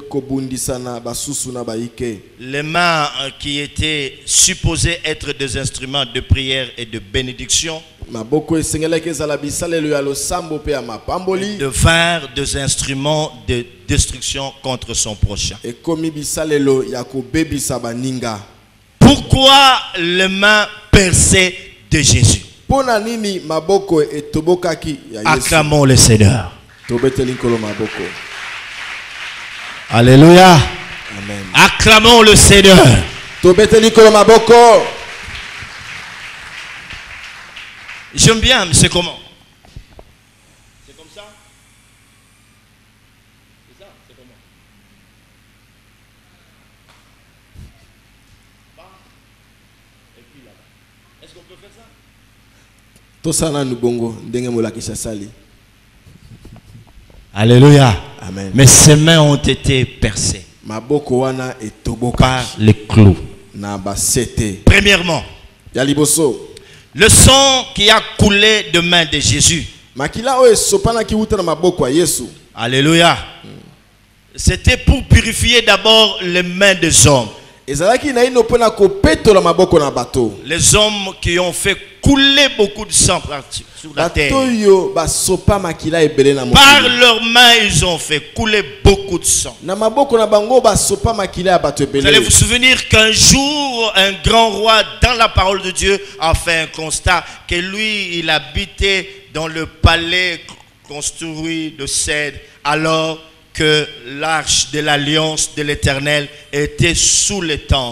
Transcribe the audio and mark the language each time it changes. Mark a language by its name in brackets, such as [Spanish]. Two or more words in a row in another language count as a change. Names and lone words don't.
[French] Les mains qui étaient supposées être des instruments de prière et de bénédiction devinrent des instruments de destruction contre son prochain. Pourquoi les mains percée de Jésus. [Lingala] Pona nini maboko etobokaki ya Yesu. [French] Acclamons le Seigneur. [Lingala] Tobeteli nkolo maboko. [French] Alléluia. Amen. Acclamons le Seigneur. [Lingala] Tobeteli nkolo maboko. [French] J'aime bien, mais c'est comment? C'est comme ça? C'est ça? C'est comment? Et puis là-bas. Est-ce qu'on peut faire ça? [Lingala] Tosala nubongo ndenge molakisa sali. [French] Alléluia. Amen. Mais ses mains ont été percées [Lingala] Maboko wana etobokaki [French] par les clous. [Lingala] na basete. [French] Premièrement, [Lingala] Ya liboso. [French] le sang qui a coulé de main de Jésus. [Lingala] Makila oyo esopanaki wuta na maboko ya Yesu. [French] Alléluia. C'était pour purifier d'abord les mains des hommes. [Lingala] Ezalaki na ino pona kopetola maboko na bato. [French] Les hommes qui ont fait couler beaucoup de sang sur la terre. [Lingala] Bato yo basopa makila ebele na [French] Par [Lingala] mokili. [French] leurs mains, ils ont fait couler beaucoup de sang. [Lingala] Na maboko na bango basopa makila ya bato [French] Vous allez [Lingala] ebele. [French] vous souvenir qu'un jour, un grand roi, dans la parole de Dieu, a fait un constat que lui, il habitait dans le palais construit de cèdre, alors que l'arche de l'alliance de l'Éternel était sous les tentes.